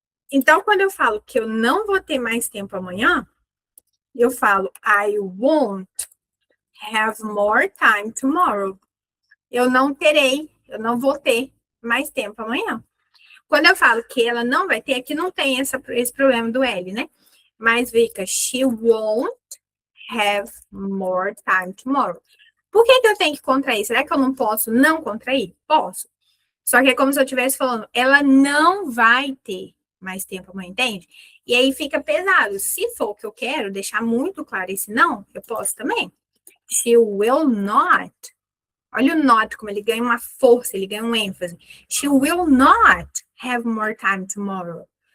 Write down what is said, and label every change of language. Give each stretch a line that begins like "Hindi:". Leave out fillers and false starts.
Portuguese: Então, quando eu falo que eu não vou ter mais tempo amanhã, eu falo
English: I won't have more time tomorrow.
Portuguese: Eu não eu não vou ter mais tempo amanhã. Quando eu falo que ela não vai ter, aqui não tem esse problema do L, né? Mas fica,
English: she won't have more time tomorrow.
Portuguese: Por que eu tenho que contrair? Será que eu não posso não contrair? Posso. Só que é como se eu estivesse falando, ela não vai ter mais tempo amanhã, entende? E aí fica pesado. Se for o que eu quero, deixar muito claro esse não, eu posso também.
English: She will not.
Portuguese: Olha o not, como ele ganha uma força, ele ganha um ênfase.
English: She will not have more time tomorrow.